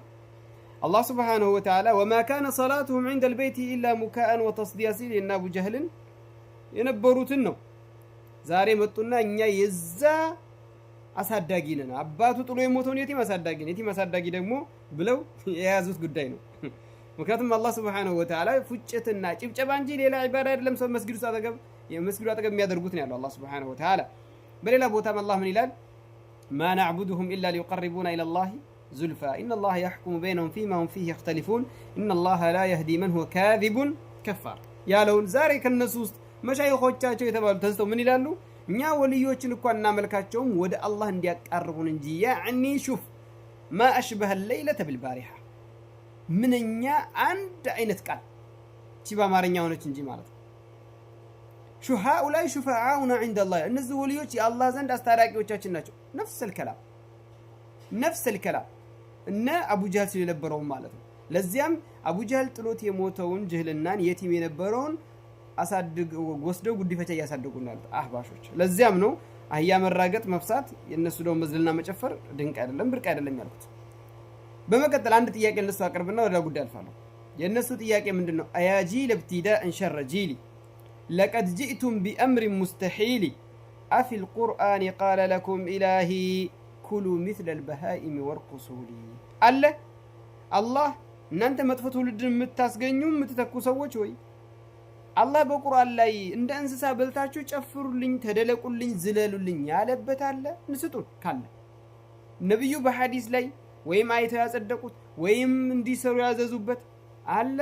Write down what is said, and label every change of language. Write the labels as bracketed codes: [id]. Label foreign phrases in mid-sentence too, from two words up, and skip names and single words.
[ar] الله سبحانه وتعالى وما كان صلاتهم عند البيت إلا مكاء وتصدية [am] ሲል የእነ አቡ ጀህልን የነበሩትን ነው። ዛሬ መጡና እኛ የዛ አሳዳጊ ነን፣ አባቱ ጥሎ የሞተውን የቲም አሳዳጊ ነን፣ የቲም አሳዳጊ ደግሞ ብለው የያዙት ጉዳይ ነው። ምክንያቱም [ar] الله سبحانه وتعالى [am] ፉጨትና ጭብጨባ እንጂ ሌላ ዒባዳ አይደለም ሰው መስጊዱ አጠገብ የሚያደርጉት ነው ያለው [ar] الله سبحانه وتعالى። [am] በሌላ ቦታም አላህ ምን ይላል? [ar] ما نعبدهم إلا ليقربونا إلى الله زلفى إن الله يحكم بينهم فيما هم فيه يختلفون إن الله لا يهدي من هو كاذب كفار يا لون زاري كالنسوس [am] መሻይኾቻቸው የተባሉ ተንስተው ምን ይላሉ? እኛ ወልዮችን እንኳን እናመልካቸውም ወደ አላህ እንዲያቀርቡን እንጂ [ar] يعني شوف ما أشبه الليلة بالبارحة [am] ምንኛ አንድ አይነት ቃል ቺባ ማረኛ ሆነች እንጂ ማለት ነው። [ar] هؤلاء شفعاؤنا عند الله [am] እነዚህ ወልዮች የአላህ ዘንድ አስታራቂዎቻችን ናቸው። [ar] نفس الكلام [am] እነ አቡ ጀህል ስለነበረው ማለት ነው። ለዚያም አቡ ጀህል ጥሎት የሞተውን ጅህልናን የቲም የነበረውን አሳድግ ወስደው ጉዲፈቻ ያሳድጉናል አህባሾች። ለዚያም ነው አህያ መራገጥ መፍሳት የነሱ ደው መዝልና መጨፈር ድንቅ አይደለም ብርቅ አይደለም ያልኩት። በመቀጠል አንድ ጥያቄ ለነሱ አቀርብና ወደ ጉዳይ አልፋለሁ። የነሱ ጥያቄ ምንድነው? [ar] أيا جيل ابتداء شر جيل لقد جئتم بأمر مستحيل أفي القرآن قال لكم إلهي كلوا مثل البهائم وارقصوا لي الله [am] እናንተ መጥፎ ትውልድን የምታስገኙ የምትተኩ ሰዎች ወይ አላህ በቁርአን ላይ እንደ እንስሳ በልታችሁ ጨፍሩልኝ ተደለቁልኝ ዝለሉልኝ ያለበት አለ? ንስጡን ካለ ነብዩ በሐዲስ ላይ ወይም አይተው ያጸደቁት ወይም እንዲሰሩ ያዘዙበት አለ?